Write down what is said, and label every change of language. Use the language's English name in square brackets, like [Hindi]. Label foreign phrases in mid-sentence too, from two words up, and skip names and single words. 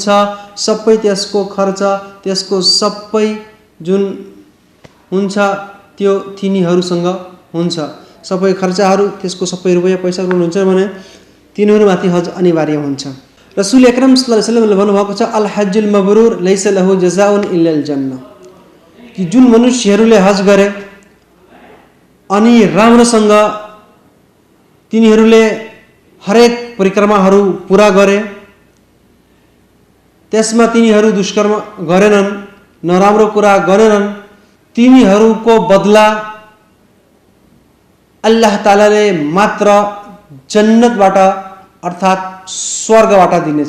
[Nepali] सबै त्यसको खर्च, त्यसको सबै जुन हुन्छ त्यो तिनीहरूसँग हुन्छ। सबै खर्चहरू, त्यसको सबै रुपैयाँ पैसा हुन्छ भने तिनीहरूमाथि हज अनिवार्य हुन्छ। [Arabic] رسول أكرم صلى الله عليه [Nepali] वसल्लमले भन्नुभएको छ [Arabic] الحج المبرور ليس له جزاء إلا الجنة, [Nepali] कि जुन मनुष्यहरूले हज गरे अनि राम्रोसँग तिनीहरूले हरेक परिक्रमाहरू पूरा गरे, त्यसमा तिनीहरू दुष्कर्म गरेनन्, नराम्रो कुरा गरेनन्, तिनीहरूको बदला अल्लाह तालाले मात्र जन्नतबाट अर्थात स्वर्गबाट दिनेछ।